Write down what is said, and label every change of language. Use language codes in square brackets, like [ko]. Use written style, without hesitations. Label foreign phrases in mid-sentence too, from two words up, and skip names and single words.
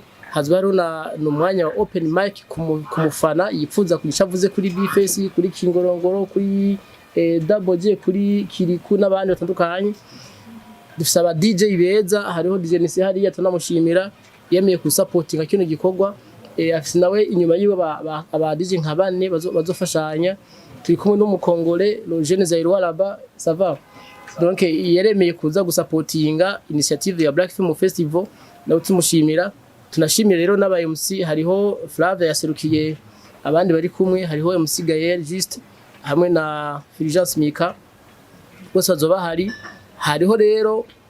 [rn] Hazoba hari n'umwanya wa [en] open mic [rn] kumufana yipfuza kugishavuze kuri Bface, kuri Kingorongoro, kuri Double J, kuri Kiriku n'abandi batandukanye. Dufise aba DJ beza, hariho DJ Nisi hariya tunamushimira yemeye ku supportinga kino gikorwa. Afise nawe inyuma yiwe aba DJ nka bane bazofashanya. turi kumwe n'umukongole [fr] le jeune Zaïrois là-bas ça va donc [rn] yeremeye kuza gusapotinga initiative ya Black Film Festival nawe tumushimira tunashimira rero n'aba MC hariho Flave yaserukiye abandi bari kumwe hariho MC Gaël juste hamwe na Fulgence Mika bose bazoba hariho rero